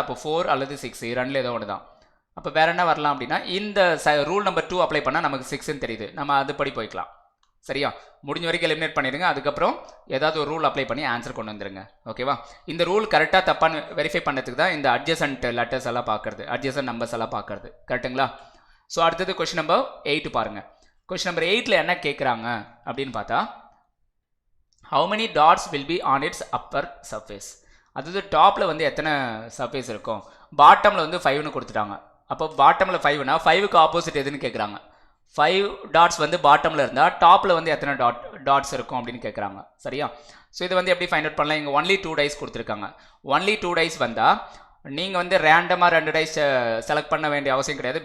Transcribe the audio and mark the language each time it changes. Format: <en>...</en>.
<ta>அப்போ 4 அல்லது 6 2ல் ஏதோ ஒன்று தான். அப்போ வேறு என்ன வரலாம் அப்படின்னா, இந்த ரூல் நம்பர் 2 அப்ளை பண்ணால் நமக்கு 6ன்னு தெரியுது. நம்ம அதுபடி போய்க்கலாம். சரியா? முடிஞ்ச வரைக்கும் எலிமினேட் பண்ணிடுங்க. அதுக்கப்புறம் ஏதாவது ஒரு ரூல் அப்ளை பண்ணி ஆன்சர் கொண்டு வந்துடுங்க. ஓகேவா? இந்த ரூல் கரெக்டாக தப்பான்னு வெரிஃபை பண்ணுறதுக்கு தான் இந்த அட்ஜசன்ட் லெட்டர்ஸ் எல்லாம் பார்க்குறது, அட்ஜசன்ட் நம்பர்ஸ் எல்லாம் பார்க்குறது. கரெக்டுங்களா? ஸோ அடுத்தது கொஸ்டின் நம்பர் 8 பாருங்கள். கொஸ்டின் நம்பர் 8ல் என்ன கேட்குறாங்க அப்படின்னு பார்த்தா,</ta> <en>how many dots will be on its upper surface.</en> <ta>அதாவது டாப்பில் வந்து எத்தனை சர்ஃபேஸ் இருக்கும்? பாட்டமில் வந்து 5ன்னு கொடுத்துட்டாங்க. அப்போ பாட்டமில் 5னா 5க்கு ஆப்போசிட் எதுன்னு கேட்குறாங்க. 5 டாட்ஸ் வந்து பாட்டமில் இருந்தால் டாப்பில் வந்து எத்தனை டாட்ஸ் இருக்கும் அப்படின்னு கேட்குறாங்க. சரியா? ஸோ இது வந்து எப்படி ஃபைண்ட் அவுட் பண்ணலாம்? இங்கே ஒன்லி 2 டைஸ் கொடுத்துருக்காங்க. ஒன்லி 2 டைஸ் வந்தால் நீங்கள் வந்து ரேண்டமாக 2 டைஸ் செலக்ட் பண்ண வேண்டிய அவசியம் கிடையாது.</ta>